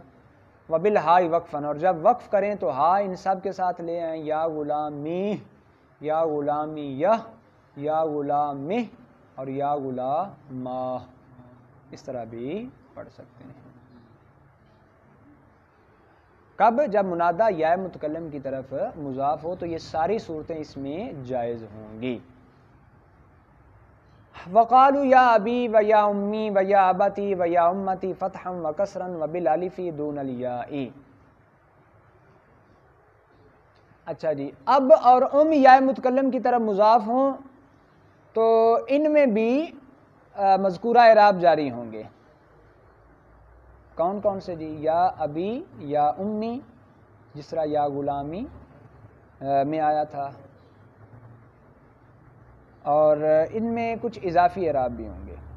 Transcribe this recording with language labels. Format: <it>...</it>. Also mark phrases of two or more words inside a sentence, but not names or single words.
<ar>وبالہائی وقفن،</ar> <ur>اور جب وقف کریں تو ہا ان سب کے ساتھ لے آئیں،</ur> <ar>یا غلامی یا غلامیہ یا غلامی</ar> <ur>اور</ur> <ar>یا غلاما،</ar> <ur>اس طرح بھی پڑھ سکتے ہیں. کب؟ جب منادہ یا متکلم کی طرف مضاف ہو تو یہ ساری صورتیں اس میں جائز ہوں گی.</ur> <ar>وقالوا یا ابی و یا امی و یا ابتی و یا امتی فتحا و کسرا و بالالف دون الیاء.</ar> <ur>اچھا جی، اب اور ام یا متکلم کی طرف مضاف ہوں تو ان میں بھی مذکورہ اعراب جاری ہوں گے. کون کون سے جی؟</ur> <ar>یا ابی یا امی،</ar> <ur>جس طرح</ur> <ar>یا غلامی</ar> <ur>میں آیا تھا، اور ان میں کچھ اضافی اعراب بھی ہوں گے.</ur>